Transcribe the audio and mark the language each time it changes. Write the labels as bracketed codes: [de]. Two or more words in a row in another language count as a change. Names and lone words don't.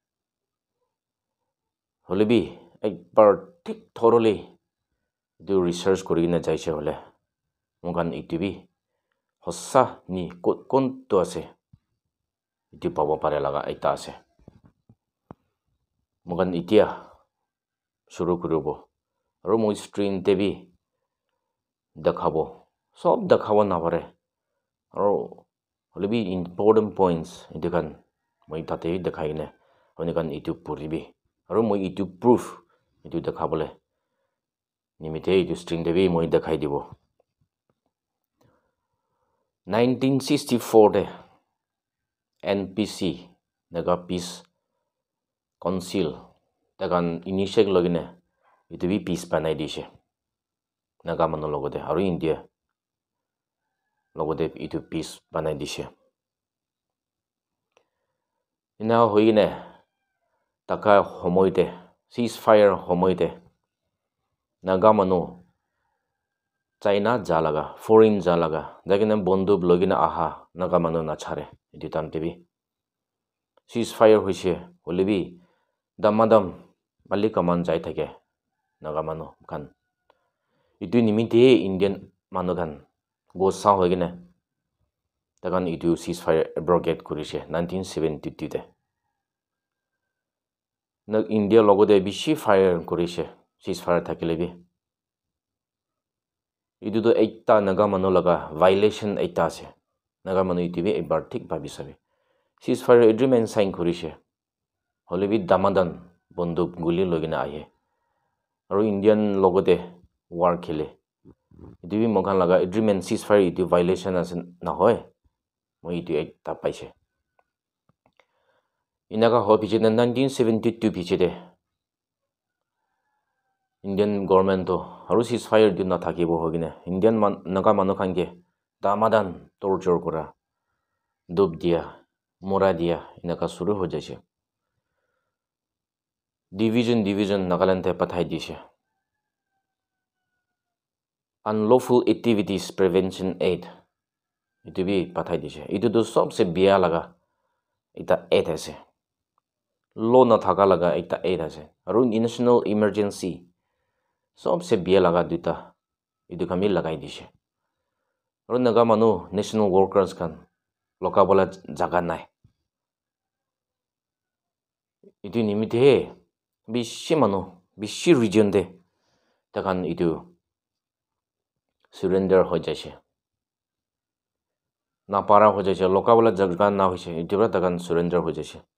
[nag] holebi ekbar thik thoroughly itu research korikina jaise hole mogan itubi hossa ni konto ase itu pabo pare laga ekta ase mogan itia shuru koribo aro moi screen tebi dekhabo sob dekhabo na pare aro holebi [en] important points [nag] itu kan moi tate dekhai ne honi kan itu puribi aro moi itu proof itu dekhabole nimite itu screen tebi moi dekhai dibo 1964 de NPC naga peace council takan initiate logine itu bi peace banai dise naga manu logode aro India logode itu peace banai dise ina hoine taka homoite ceasefire homoite naga manu China jalaga foreign jalaga dakina bonduk logina aha naga manu na chare itu tamtebi ceasefire hoise holebi damadam bali kaman jai thake naga manu kan itu nimite Indian manu kan go sa hoigine takan itu [en] ceasefire abrogate [nag] korise 1972 te na India logode bishi fire korise ceasefire thakilebi itu to ekta naga manu laga violation ekta ase naga manu itibi ekbar thik bhabi sabe [en] ceasefire agreement sign [nag] korise holebi damadan bonduk guli logina ahe aro Indian logode war khele itibi mokan laga [en] agreement ceasefire [nag] itu violation ase na hoy moi itu ekta paise inaga ho piche 1972 piche de [en] Indian government [nag] to aro ceasefire din na thakibo hogine Indian naga manu khange damadan torture kora dub dia mora dia inaka shuru ho jaise division Nagaland te pathai dise unlawful activities prevention aid itu bi pathai dise itu to sobse biya laga eta aid ase law na thaka laga ekta aid ase aro [en] national emergency [nag] sobse biya laga duta itu kami lagai dise aro naga manu [en] national workers [nag] kan loka bola jaga nai itu nimite bishi manu bishi region de takan itu surrender ho jaise na para ho jaise loka bola jaga na hoise itu ra takan surrender ho jaise